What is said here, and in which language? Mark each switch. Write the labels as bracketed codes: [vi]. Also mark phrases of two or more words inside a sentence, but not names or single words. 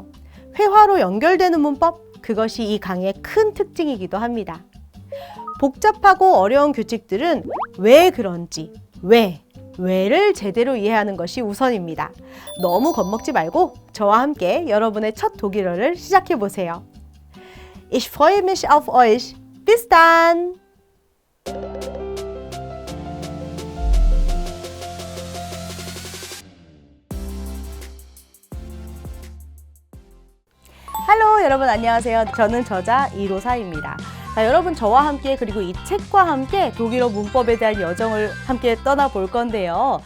[ko] 회화로 연결되는 문법, 그것이 이 강의의 큰 특징이기도 합니다. 복잡하고 어려운 규칙들은 왜 그런지, 왜를 제대로 이해하는 것이 우선입니다. 너무 겁먹지 말고 저와 함께 여러분의 첫 독일어를 시작해 보세요. [de] Ich freue mich auf euch. Bis dann! [ko] 할로 여러분 안녕하세요. 저는 저자 154입니다. 자, 여러분 저와 함께 그리고 이 책과 함께 독일어 문법에 대한 여정을 함께 떠나볼 건데요.